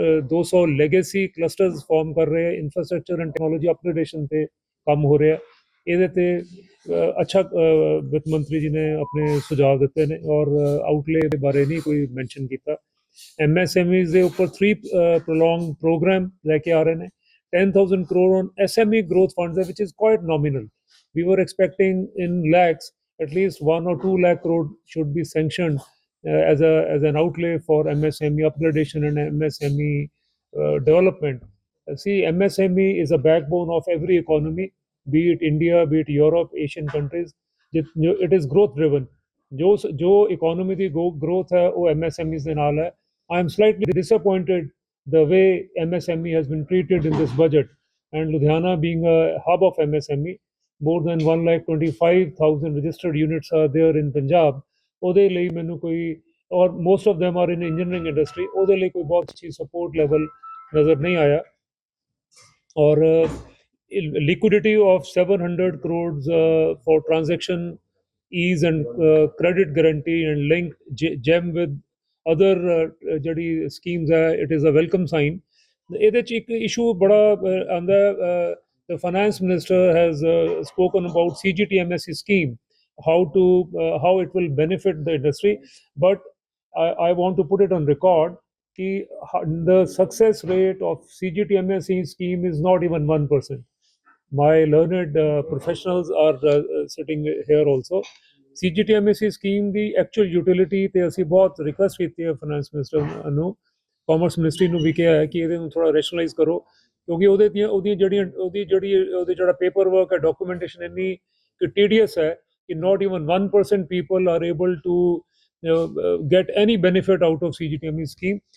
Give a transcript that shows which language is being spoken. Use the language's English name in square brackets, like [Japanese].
[Punjabi] 200 legacy ਕਲਸਟਰਸ farm ਕਰ ਰਹੇ infrastructure and technology upgradation ਤੇ ਕੰਮ ਹੋ ਰਿਹਾ। ਇਹਦੇ ਤੇ ਅੱਛਾ ਵਿੱਤ ਮੰਤਰੀ ਜੀ ਨੇ ਆਪਣੇ ਸੁਝਾਅ ਦਿੱਤੇ ਨੇ ਔਰ ਆਊਟਲੇ ਦੇ ਬਾਰੇ ਨਹੀਂ ਕੋਈ ਮੈਂਸ਼ਨ ਕੀਤਾ। ਐਮਐਸਐਮਈਜ਼ ਦੇ ਉੱਪਰ 3 ਪ੍ਰੋਲੋਂਗ ਪ੍ਰੋਗਰਾਮ ਲੈ ਕੇ ਆ ਰਹੇ ਨੇ। [English] 10,000 crore on SME growth funds, which is quite nominal. We were expecting in lakhs, at least 1 or 2 lakh crore should be sanctioned as an outlay for MSME upgradation and MSME development. See, MSME is a backbone of every economy, be it India, be it Europe, Asian countries. It is growth driven. [Hindi] जो economy की growth है वो MSMEs [Punjabi] ਦੇ ਨਾਲ [Hindi] है। [English] I am slightly disappointed the way MSME has been treated in this budget, and Ludhiana being a hub of MSME, more than 1,25,000 registered units are there in Punjab। [Punjabi] ਉਹਦੇ ਲਈ ਮੈਨੂੰ ਕੋਈ ਔਰ [English] most of them are in engineering industry, [Punjabi] ਉਹਦੇ ਲਈ ਕੋਈ ਬਹੁਤ ਅੱਛੀ support level ਨਜ਼ਰ ਨਹੀਂ ਆਇਆ। [English] ਔਰ liquidity of 700 crores for transaction ease and credit guarantee and linked GEM with other [Punjabi] ਜਿਹੜੀ ਸਕੀਮਸ ਹੈ [English] It is a welcome sign. [Punjabi] ਇਹਦੇ 'ਚ ਇੱਕ ਇਸ਼ੂ ਬੜਾ ਆਉਂਦਾ। [English] the finance minister has spoken about CGTMSE scheme, how it will benefit the industry, but I want to put it on record that the success rate of CGTMSE scheme is not even 1%. My learned professionals are sitting here also। [Punjabi] CGTMSE scheme ਦੀ actual utility ਤੇ ਅਸੀਂ ਬਹੁਤ request ਕੀਤੀ ਹੈ finance minister ਨੂੰ, commerce ministry ਨੂੰ ਵੀ ਕਿਹਾ ਹੈ ਕਿ ਇਹਦੇ ਨੂੰ ਥੋੜਾ ਰੈਸ਼ਨਲਾਈਜ਼ ਕਰੋ ਕਿਉਂਕਿ ਉਹਦੀ ਜਿਹੜਾ ਪੇਪਰ ਵਰਕ ਹੈ ਡਾਕੂਮੈਂਟੇਸ਼ਨ ਇੰਨੀ ਕਿ ਟੀਡੀਐਸ ਹੈ ਕਿ [English] not even 1% people are able to get any benefit out of CGTMSE scheme।